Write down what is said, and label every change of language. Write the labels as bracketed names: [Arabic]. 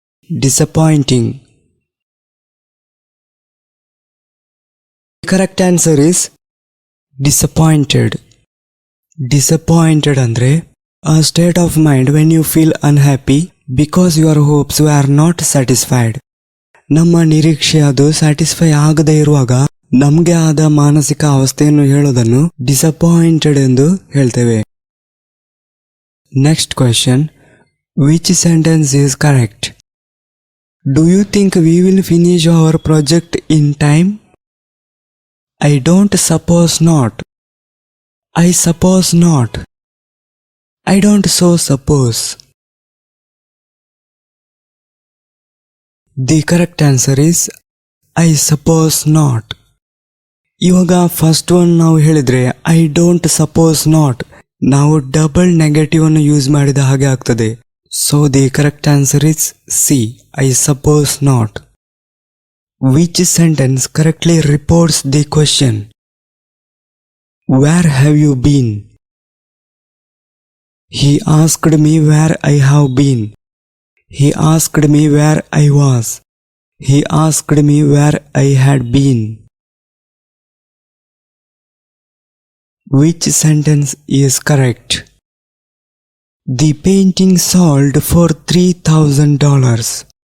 [English] Disappointing. The correct answer is disappointed. Disappointed andre a state of mind when you feel unhappy because your hopes were not satisfied. [Kannada] ನಮ್ಮ ನಿರೀಕ್ಷೆ ಅದು satisfy ಆಗದೇ ಇರುವಾಗ ನಮಗೆ ಆದ ಮಾನಸಿಕ ಅವಸ್ಥೆಯನ್ನು ಹೇಳೋದನ್ನು ಡಿಸಪಾಯಿಂಟೆಡ್ ಎಂದು ಹೇಳ್ತೇವೆ. [English] Next question. Which sentence is correct? Do you think we will finish our project in time? I don't suppose not. I suppose not. I don't so suppose. The correct answer is I suppose not. [Kannada] ಇವಾಗ first one ನಾವು ಹೇಳಿದ್ರೆ [English] I don't suppose not, [Kannada] ನಾವು double negative ಅನ್ನು use ಮಾಡಿದ ಹಾಗೆ ಆಗ್ತದೆ. [English] So the correct answer is C, I suppose not. Which sentence correctly reports the question? Where have you been? He asked me where I have been. He asked me where I was. He asked me where I had been. Which sentence is correct? The painting sold for $3,000.